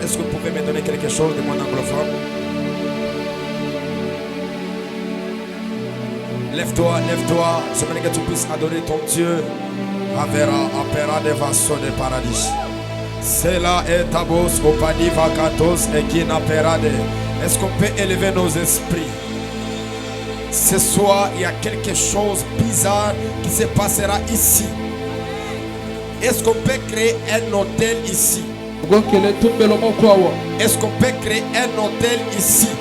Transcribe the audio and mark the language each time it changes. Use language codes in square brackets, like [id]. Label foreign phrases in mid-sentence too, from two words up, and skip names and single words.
[fr] Est-ce que vous pouvez me donner quelque chose du monde anglophone? Lève-toi, lève-toi. J'aimerais que tu puisses adorer ton Dieu. Avera, apera de vaso de paradis. C'est là et tabos, opani vacatos et qui n'apera de. Est-ce qu'on peut élever nos esprits? ce soir, il y a quelque chose de bizarre qui se passera ici. Est-ce qu'on peut créer un hôtel ici? Est-ce qu'on peut créer un hôtel ici?